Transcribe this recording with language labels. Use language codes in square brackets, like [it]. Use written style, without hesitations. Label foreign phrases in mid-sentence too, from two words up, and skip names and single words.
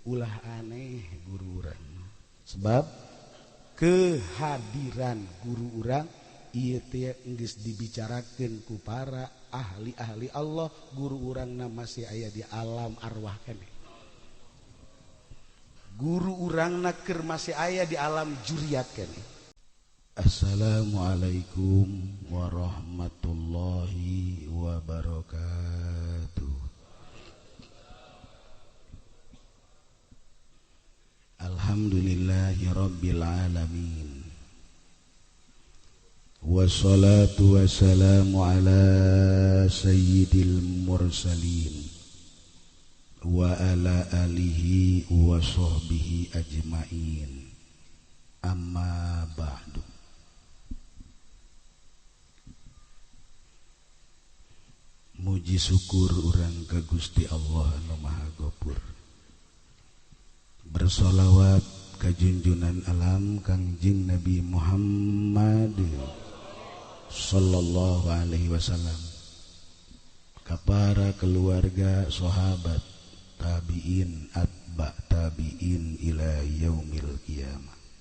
[su] ulah aneh guru urang sebab kehadiran guru urang ieu teh geus dibicarakeun ku para ahli-ahli Allah. Guru urangna masih aya di alam arwah keneh, guru urangna keur masih aya di alam juriat keneh. [ar] السلام عليكم ورحمة الله وبركاته. الحمد لله رب العالمين. والصلاة والسلام على سيد المرسلين وعلى آله وصحبه أجمعين. أما بعد. [su] Muji syukur urang ka Gusti Allah anu Maha Gopur. Bersolawat ka junjunan alam Kangjeng Nabi Muhammad [ar] صلى الله عليه وسلم, [su] ka para keluarga, sahabat, [ar] تابعين، أتباع تابعين إلى يوم القيامة.